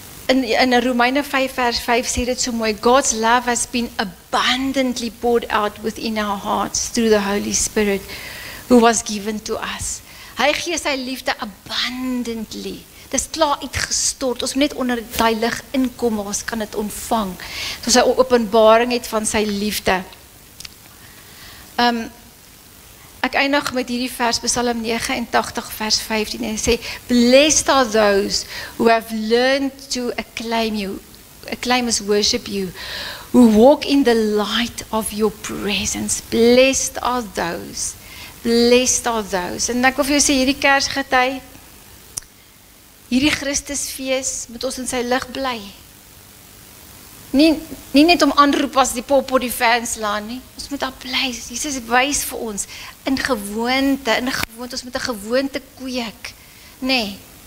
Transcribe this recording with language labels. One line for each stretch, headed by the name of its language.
Afrikaans: in Romeine 5 vers 5 sê dit so mooi,
English: God's love has been abundantly poured out within our hearts through the Holy Spirit who was given to us.
Afrikaans: Hy gee sy liefde abundantly. Dis klaar uitgestort. Ons moet net onder die lig inkom, maar ons kan dit ontvang. Soos hy openbaring het van sy liefde. Ek eindig met hierdie vers, Psalm 89 vers 15, en hy sê,
English: blessed are those who have learned to acclaim as worship you, who walk in the light of your presence. Blessed are those. Blessed are those.
Afrikaans: En ek wil vir jou sê, hierdie Kersgety, hierdie Christusfees, moet ons in sy lig bly. Nie net om aanroep as die pop op die fanslaan nie. Ons moet daar bly. Jesus wys vir ons in gewoonte, ons moet 'n gewoonte kweek. Nee.